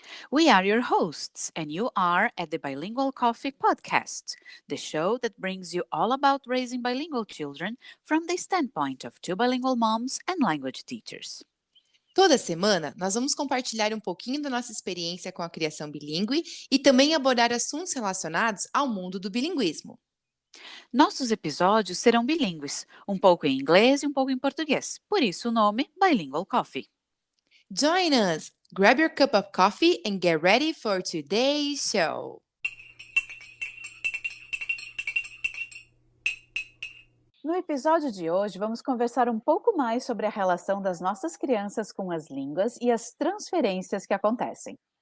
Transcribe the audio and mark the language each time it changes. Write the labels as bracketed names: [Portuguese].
[English] We are your hosts, and you are at the Bilingual Coffee Podcast, the show that brings you all about raising bilingual children from the standpoint of two bilingual moms and language teachers. [Portuguese] Toda semana, nós vamos compartilhar um pouquinho da nossa experiência com a criação bilíngue e também abordar assuntos relacionados ao mundo do bilinguismo. Nossos episódios serão bilíngues, um pouco em inglês e um pouco em português, por isso o nome Bilingual Coffee. [English] Join us! Grab your cup of coffee and get ready for today's show! [Portuguese] No episódio de hoje, vamos conversar um pouco mais sobre a relação das nossas crianças com as línguas e as transferências que acontecem.